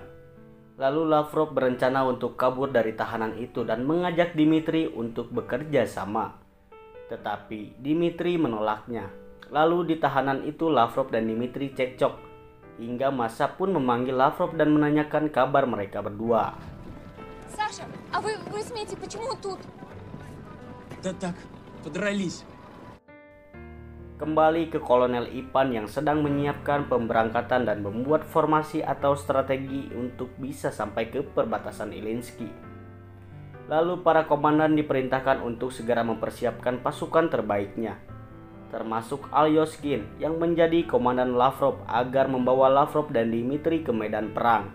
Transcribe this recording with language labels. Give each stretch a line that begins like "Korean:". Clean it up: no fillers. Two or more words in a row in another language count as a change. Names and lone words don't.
Indonesian: Lalu Lavrov berencana untuk kabur dari tahanan itu dan mengajak Dmitri untuk bekerja sama. Tetapi Dmitri menolaknya. Lalu di tahanan itu Lavrov dan Dmitri cekcok hingga Masha pun memanggil Lavrov dan menanyakan kabar mereka berdua.
Russian: Саша, а вы с Митей почему тут? Да так, подрались.
Indonesian: Kembali ke Kolonel Ivan yang sedang menyiapkan pemberangkatan dan membuat formasi atau strategi untuk bisa sampai ke perbatasan Ilinski. Lalu para komandan diperintahkan untuk segera mempersiapkan pasukan terbaiknya, termasuk Alyoskin yang menjadi komandan Lavrov agar membawa Lavrov dan Dmitri ke medan perang.